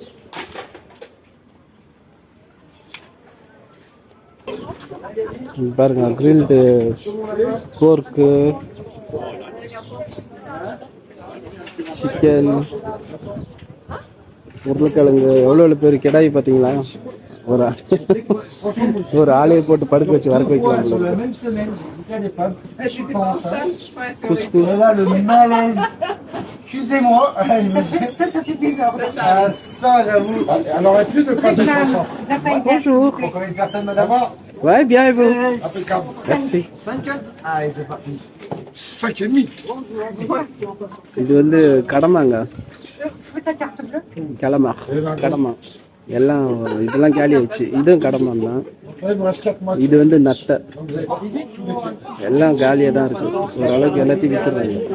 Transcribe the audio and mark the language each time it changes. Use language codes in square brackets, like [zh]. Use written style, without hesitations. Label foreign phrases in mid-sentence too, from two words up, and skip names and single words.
[ta] பாருங்க, [en] grilled pork, [ta] சிக்கன், உருளைக்கிழங்கு. எவ்வளோ பேர் கிடாய் பார்த்தீங்களா? ஒரு ஆளையை போட்டு படுக்க வச்சு வரக்க வைக்கலாம். [fr] Excusez-moi. Ça fait bizarre. Ça, j'avoue. Elle aurait plus de passer pour ça. Bonjour. Pour combien de personnes, madame? Ouais, bien et vous? Impeccable. Merci. 5. Allez, c'est parti. 5,5. [ta] இது வந்து கடமாங்க, கடமா. எல்லாம் இதெல்லாம் காலி ஆயிடுச்சு. இதுவும் கடமான் தான். இது வந்து நத்தை. எல்லாம் காலியாக தான் இருக்குது. ஓரளவுக்கு எல்லாத்தையும் விற்றுறாங்க.